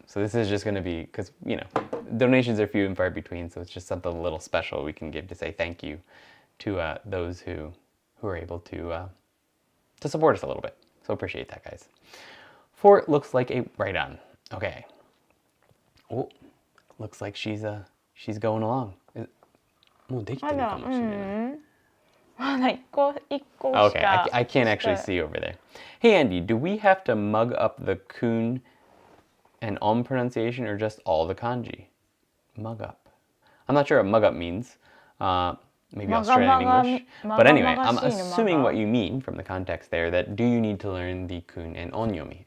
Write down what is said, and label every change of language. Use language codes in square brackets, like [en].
[en] So this is just going to be, because, you know, donations are few and far between, so it's just something a little special we can give to say thank you to those who are able to support us a little bit. So appreciate that, guys. 4 looks like a right-on. Okay. Oh, looks like she's going along. [ja] もうできてるかもしれない。まだ一個しか [en] Okay, I can't actually see over there. Hey Andy, do we have to mug up the kun and pronunciation or just all the kanji? Mug up. I'm not sure what mug up means. Maybe Australian English. But anyway, I'm assuming what you mean from the context there, that do you need to learn the kun and onyomi?